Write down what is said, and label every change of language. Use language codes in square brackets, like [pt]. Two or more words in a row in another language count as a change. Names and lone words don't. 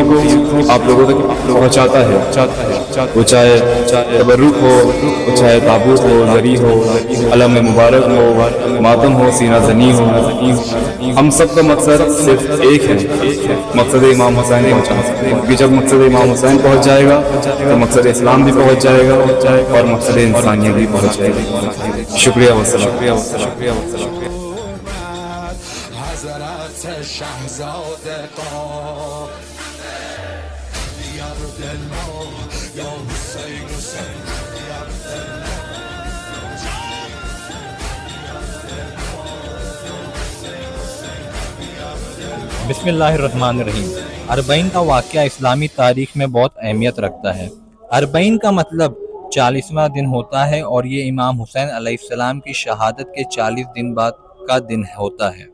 [ur] کو آپ لوگوں تک پہنچاتا ہے، وہ چاہے تبرک ہو، وہ چاہے تابوت ہو، زری ہو، علم مبارک ہو، ماتم ہو، سینہ زنی ہو، ہم سب کا مقصد صرف ایک ہے، مقصد امام حسین پہنچانا، کیونکہ جب مقصد امام حسین پہنچ جائے گا تو مقصد اسلام بھی پہنچ جائے گا اور مقصد انسانیت بھی پہنچ جائے گا۔ شکریہ والسلام۔ حضرت شهزادگان یا عبدالله یا حسین حسین یا [ar] بسم اللہ الرحمن الرحیم۔ [ur] اربعین کا واقعہ اسلامی تاریخ میں بہت اہمیت رکھتا ہے۔ اربعین کا مطلب 40واں دن ہوتا ہے اور یہ امام حسین علیہ السلام کی شہادت کے 40 دن بعد کا دن ہوتا ہے۔